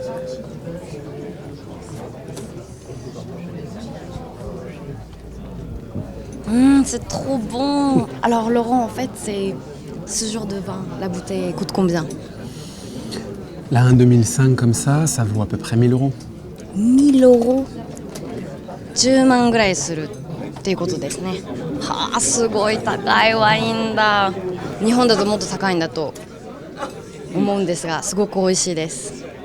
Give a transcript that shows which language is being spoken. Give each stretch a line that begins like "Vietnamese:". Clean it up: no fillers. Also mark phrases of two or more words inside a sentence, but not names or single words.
French: C'est trop bon. Alors Laurent, en fait, c'est ce genre de vin, la bouteille coûte combien? Là, un 2005 comme ça vaut à peu près 1000 euros.
Japanese: 1000 euros 10 万ぐらいするっていうことですね。はあ、すごい高いワインだ。日本だともっと高いんだと思うんですが、すごく美味しいです。